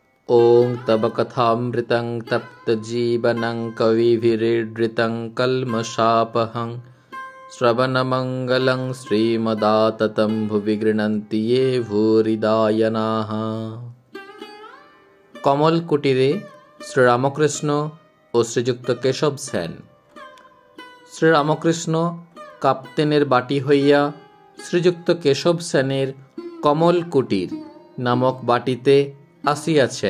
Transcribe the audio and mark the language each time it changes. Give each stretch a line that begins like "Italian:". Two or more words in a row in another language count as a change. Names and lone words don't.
Sanskrit: ॐ तव कथामृतं तप्तजीवनं कविभिरीडृतं कल्मषापहं श्रवणमङ्गलं श्रीमदाततं भुवि गृह्णन्ति ये भूरिदायनाः।
Bangla: কমল কুটিরে শ্রীরামকৃষ্ণ ও শ্রীযুক্ত কেশব সেন। শ্রীরামকৃষ্ণ কাপ্তেনের বাটি হইয়া শ্রীযুক্ত কেশব সেনের কমল কুটির নামক বাটিতে আসিয়াছেন।